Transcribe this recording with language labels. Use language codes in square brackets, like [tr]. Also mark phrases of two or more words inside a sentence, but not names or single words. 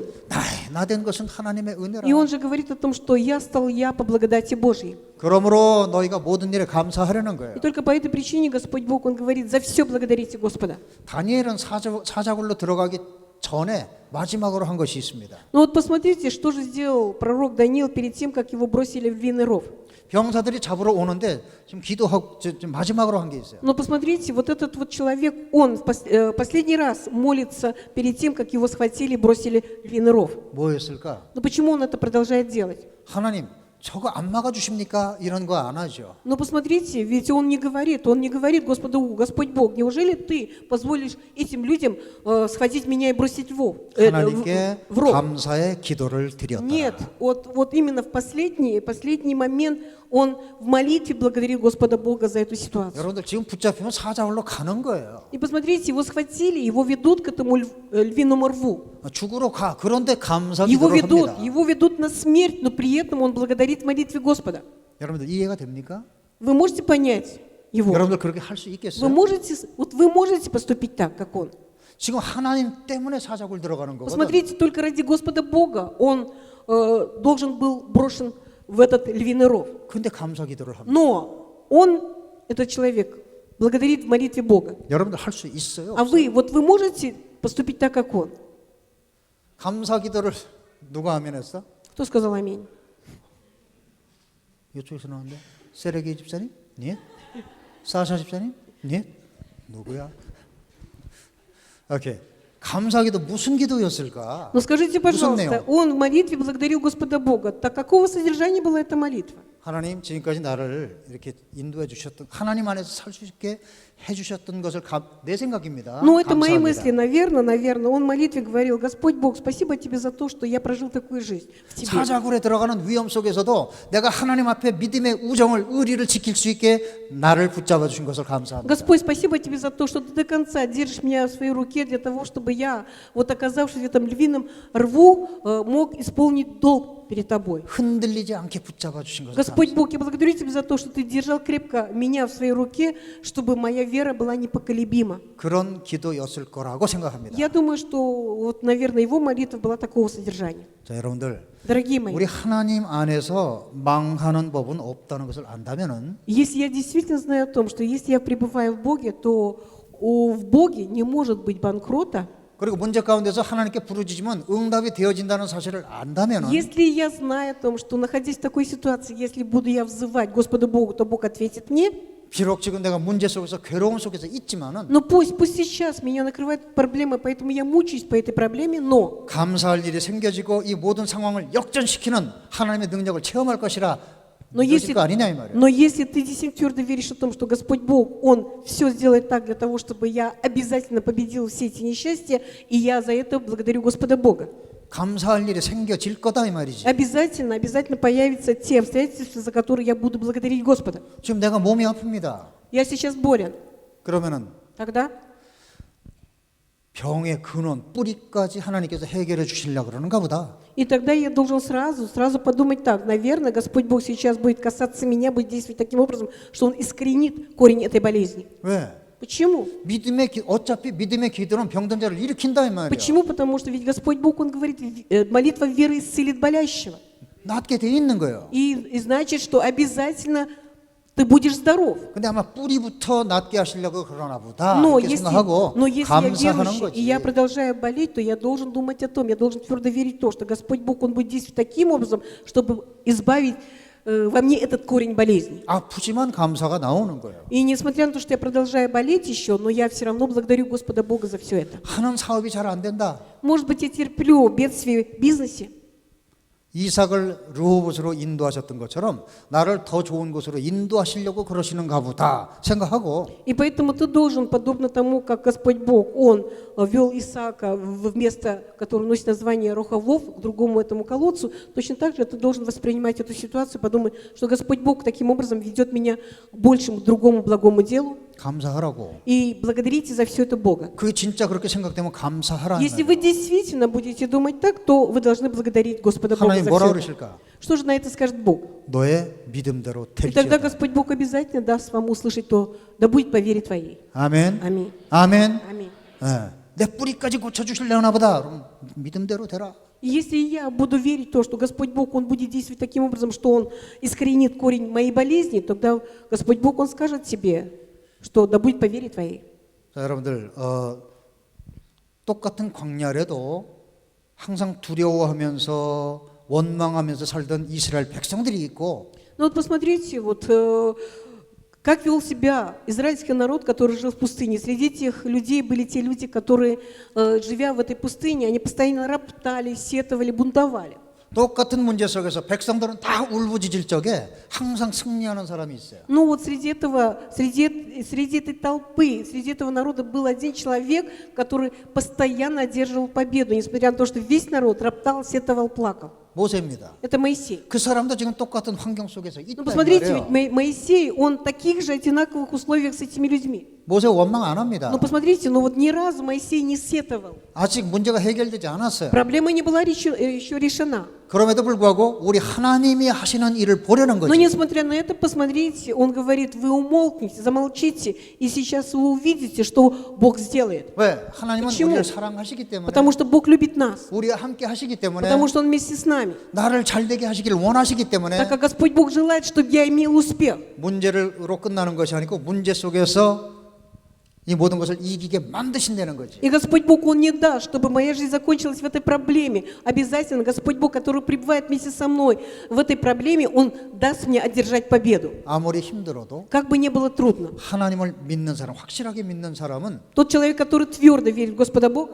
[ko] 나된 것은 하나님의 은혜라. [ru] И он же говорит о том, что я стал я по благодати Божьей. [ko] 그러므로 너희가 모든 일에 감사하려는 거예요. [ru] И только по этой причине Господь Бог, Он говорит, за все благодарите Господа. [ko] 다니엘은 사자굴로 들어가기 전에 마지막으로 한 것이 있습니다. [ru] Но вот посмотрите, что же сделал пророк Даниил перед тем, как его бросили в львиный ров. [ko] 병사들이 잡으러 오는데 지금 기도하고 지금 마지막으로 한 게 있어요. [ru] Но посмотрите, вот этот вот человек, он в последний раз молится перед тем, как его схватили и бросили в львиный ров. [ko] 뭐였을까? [ru] Но почему он это продолжает делать? [ko] 하나님, 저거 안 막아주십니까? 이런 거 안 하죠. [ru] Но посмотрите, ведь он не говорит Господу, Господь Бог, неужели ты позволишь этим людям схватить меня и бросить [ko] 하나님께 [ru] в ров? [ko] 감사의 기도를 드렸다. [ru] Нет, вот именно в последний момент он в молитве благодарил Господа Бога за эту ситуацию. [ko] 여러분들 지금 붙잡히면 사자굴로 가는 거예요. [ru] И посмотрите, его схватили, его ведут к этому львиному рву. [ko] 죽으러 가. 그런데 감사 기도를 합니다. [ru] Его ведут на смерть, но при этом он благодарит в молитве Господа. [ko] 여러분들 이해가 됩니까? [ru] Вы можете понять его? [ko] 여러분들 그렇게 할 수 있겠어요? [ru] Вы можете поступить так, как он? [ko] 지금 하나님 때문에 사자굴 들어가는 거거든. [ru] Посмотрите, только ради Господа Бога он должен был брошен в этот львиный ров. [ko] 근데 감사 기도를 합니다. [ru] Но он, этот человек, благодарит в молитве Бога. [ko] 여러분들 할 수 있어요? [ru] А вы можете поступить так, как он? [ko] 감사 기도를 누가 하면 했어? [ru] Кто сказал аминь? [ko] 이쪽에서 나왔는데 세레기 집사님? 네. 사샤 집사님? 네. 누구야? 오케이. 감사 기도 무슨 기도였을까? [ru] Но скажите, [ko] 무슨 [ru] пожалуйста, [ko] 내용? [ru] он в молитве благодарил Господа Бога. Так какого содержания была эта молитва? [ko] 하나님 지금까지 나를 이렇게 인도해 주셨던 하나님 안에서 살 수 있게 해 주셨던 것을 내 생각입니다. [ru] Ну, это мои [ko] 감사합니다. [ru] мысли, наверное. Он в молитве говорил: Господь Бог, спасибо тебе за то, что я прожил такую жизнь в тебе. [ko] 사자굴에 들어가는 위험 속에서도 내가 하나님 앞에 믿음의 우정을 의리를 지킬 수 있게 나를 붙잡아 주신 것을 감사합니다. [ru] Господь, спасибо тебе за то, что ты до конца держишь меня в своей руке для того, чтобы я, вот оказавшись в этом львином рву, мог исполнить долг перед тобой. [ko] 흔들리지 않게 붙잡아 주신 것을 [ru] Господь Бог, я благодарю тебя за то, что ты держал крепко меня в своей руке, чтобы моя вера была непоколебима. [ko] 그런 기도였을 거라고 생각합니다. [ru] Я думаю, что, вот, наверное, его молитва была такого содержания. [ko] 자, 여러분들 [ru] Дорогие мои, [ko] 우리 하나님 안에서 망하는 법은 없다는 것을 안다면은 [ru] если я действительно знаю о том, что если я пребываю в Боге, то в Боге не может быть банкрота. [ko] 그리고 문제 가운데서 하나님께 부르짖으면 응답이 되어진다는 사실을 안다면은 [ru] Если я знаю о том, что, находясь в такой ситуации, если буду я взывать Господу Богу, то Бог ответит мне. [ko] 비록 지금 내가 문제 속에서 괴로움 속에서 있지만은 [ru] Но пусть сейчас меня накрывает проблема, поэтому я мучаюсь по этой проблеме, но [ko] 감사할 일이 생겨지고 이 모든 상황을 역전시키는 하나님의 능력을 체험할 것이라 믿어질 거 아니냐 이 말이에요. [ru] но если ты действительно твердо веришь о том, что Господь Бог, Он все сделает так для того, чтобы я обязательно победил все эти несчастья, и я за это благодарю Господа Бога. [ko] 감사할 일이 생겨질 거다 이 말이지. [ru] Обязательно появятся те обстоятельства, за которые я буду благодарить Господа. [ko] 지금 내가 몸이 아픕니다. [ru] Я сейчас болен. [ko] 그러면은 [ru] Тогда [ko] 병의 근원, 뿌리까지 하나님께서 해결해 주시려고 그러는가 보다. [ru] И тогда я должен сразу подумать так: наверное, Господь Бог сейчас будет касаться меня, будет действовать таким образом, что Он искоренит корень этой болезни. [ko] 왜? [ru] Почему? [ko] 어차피 믿음의 기도는 병든 자를 일으킨다 이 말이야. [ru] Почему? Потому что ведь Господь Бог, Он говорит, молитва веры исцелит болящего. [ko] 낫게 돼 있는 거예요. [ru] И значит, что обязательно ты будешь здоров. [ko] 근데 아마 뿌리부터 낫게 하시려고 그러나 보다 [ru] Но [ko] 이렇게 [ru] если [ko] 생각하고 [ru] я [ko] 감사하는 [ru] верующий, и [ko] 거지. [ru] я продолжаю болеть, то я должен думать о том, я должен твердо верить в то, что Господь Бог, Он будет действовать таким образом, чтобы избавить во мне этот корень болезни. [ko] 아프지만 감사가 나오는 거예요. [ru] И несмотря на то, что я продолжаю болеть еще, но я все равно благодарю Господа Бога за все это. [ko] 하는 사업이 잘 안 된다. [ru] Может быть, я терплю бедствие в бизнесе, [ko] 이삭을 르호봇으로 인도하셨던 것처럼 나를 더 좋은 곳으로 인도하시려고 그러시는가 보다 생각하고 [ru] И поэтому ты должен, подобно тому, как Господь Бог, Он вел Исаака в место, которое носит название Рохавов, к другому этому колодцу, точно так же ты должен воспринимать эту ситуацию, подумать, что Господь Бог таким образом ведет меня к большему, другому благому делу, [ko] 감사하라고. [ru] и благодарите за все это Бога. [ko] 그게 진짜 그렇게 생각되면 감사하라는 [ru] Если вы [ko] 말이에요. [ru] действительно будете думать так, то вы должны благодарить Господа Бога [ko] 하나님 [ru] за [ko] 뭐라 [ru] все это. [ko] 그러실까? [ru] Что же на это скажет Бог? [ko] 너의 믿음대로 [ru] И тогда [ko] 될지어다. [ru] Господь Бог обязательно даст вам услышать то, да будет по вере твоей. [ko] 아멘. [ru] Аминь. [ko] 아멘. [ru] Аминь. [ko] 예. 내 뿌리까지 고쳐주실려나 보다. 그럼 믿음대로 되라. [ru] И если я буду верить в то, что Господь Бог, Он будет действовать таким образом, что Он искоренит корень моей болезни, тогда Господь Бог, Он скажет тебе, что да будет по вере твоей. [ko] 자, 여러분들 똑같은 광야래도 항상 두려워하면서 원망하면서 살던 이스라엘 백성들이 있고 [ru] Ну вот посмотрите, вот как вел себя израильский народ, который жил в пустыне. Среди этих людей были те люди, которые, живя в этой пустыне, они постоянно роптали, сетовали, бунтовали. [ko] 똑같은 문제 속에서 백성들은 다 울부짖을 적에 항상 승리하는 사람이 있어요. [ru] Ну вот среди этой толпы, среди этого народа был один человек, который постоянно одерживал победу, несмотря на то, что весь народ роптал, сетовал, плакал. [ko] 모세입니다. [ru] Это Моисей. [ko] 그 사람도 지금 똑같은 환경 속에서 [ru] Ну [ko] 있다 이 [ru] посмотрите, [ko] 말이에요. [ru] ведь Моисей, он в таких же одинаковых условиях с этими людьми. [ko] 모세 원망 안 합니다. [ru] Но посмотрите, ну вот ни разу Моисей не сетовал. [ko] 아직 문제가 해결되지 않았어요. [ru] Проблема не была еще решена. [ko] 그럼에도 불구하고 우리 하나님이 하시는 일을 보려는 [ru] Но [ko] 거죠. [ru] несмотря на это, посмотрите, он говорит, вы умолкните, замолчите, и сейчас вы увидите, что Бог сделает. [ko] 왜? 하나님은 [ru] почему? [ko] 우리를 사랑하시기 때문에 [ru] Потому что Бог любит нас, [ko] 우리와 함께 하시기 때문에 [ru] потому что Он вместе с нами. [ko] 나를 잘되게 하시기를 원하시기 때문에 [ru] Так как Господь Бог желает, чтобы я имел успех. [ko] 문제로 끝나는 것이 아니고 문제 속에서 이 모든 것을 이기게 만드신다는 거지. [ru] И Господь Бог, Он не даст, чтобы моя жизнь закончилась в этой проблеме. Обязательно Господь Бог, который пребывает вместе со мной в этой проблеме, Он даст мне одержать победу. [ko] 아무리 힘들어도 [ru] Как бы ни было трудно. [ko] 하나님을 믿는 사람, 확실하게 믿는 사람은 [ru] Тот человек, который твердо верит в Господа Бога,